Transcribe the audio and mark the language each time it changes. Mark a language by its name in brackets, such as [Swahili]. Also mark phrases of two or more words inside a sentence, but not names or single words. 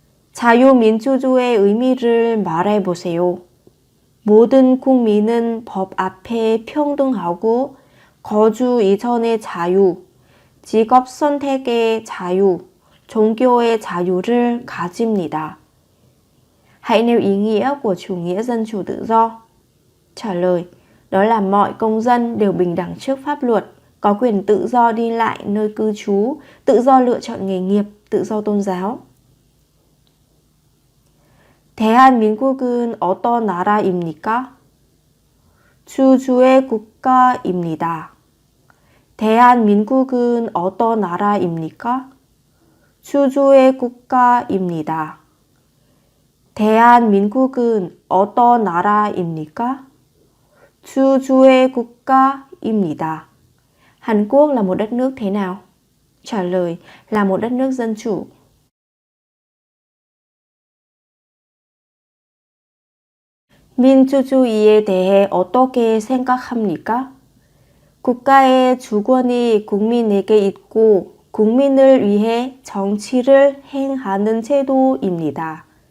[Korean] 자유민주주의의 의미를 말해보세요. 모든 국민은 법 앞에 평등하고 거주 이전의 자유, 직업 선택의 자유, 종교의 자유를 가집니다. [Vietnamese] Hãy nêu ý nghĩa của chủ nghĩa dân chủ tự do. Trả lời, đó là mọi công dân đều bình đẳng trước pháp luật, có quyền tự do đi lại nơi cư trú, tự do lựa chọn nghề nghiệp, tự do tôn giáo. [Korean] 대한민국은 어떤 나라입니까? 주주의 국가입니다. 대한민국은 어떤 나라입니까? 주주의 국가입니다. 대한민국은 어떤 나라입니까? 주주의 국가입니다. [Vietnamese] Hàn Quốc là một đất nước thế nào? Trả lời là một đất nước dân chủ. [Korean] 민주주의에 대해 어떻게 생각합니까? 국가의 주권이 국민에게 있고 국민을 위해 정치를 행하는 제도입니다.